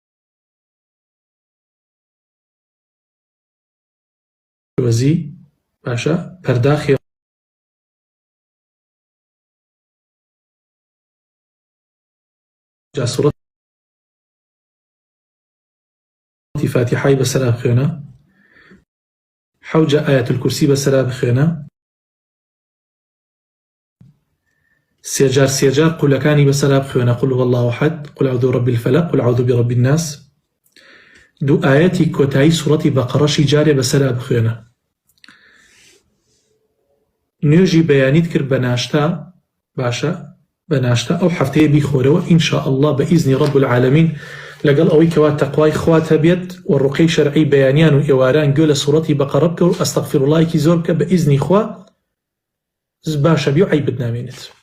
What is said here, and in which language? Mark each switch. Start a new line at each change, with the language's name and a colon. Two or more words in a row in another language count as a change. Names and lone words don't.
Central Kurdish: ترۆزی باشە، پەرداخی جاسوڕەتی فاتحای بەسەرا بخوێنە، 7 جا ئایەت الکورسی بەسەرا بخوێنە، 3 جار قولەکانی بەسەرا بخوێنە،
Arabic: قل هو الله احد، قل اعوذ برب الفلق، قل اعوذ برب الناس.
Central Kurdish: 2 ئایەتی کۆتایی سوڕەتی بەقەڕەشی جارێ بەسەرا بخوێنە. نوێژی بەیانیت کرد بە ناشتا باشە، بە ناشتا ئەو هەفتەیە بیخۆرەوە
Arabic: ئینشاء الله
Central Kurdish: بە ئیزنی
Arabic: رب العالمین،
Central Kurdish: لەگەڵ ئەوەی کەوا تەقوای خوات هەبێت و ڕوقەی شەرعی بەیانیان و ئێواران گوێ لە سوڕەتی بەقەڕە بکە و ئەستەغفیرڵڵاهێکی زۆر بکە بە ئیزنی خوا باشە بی و عەیبت نامێنێت.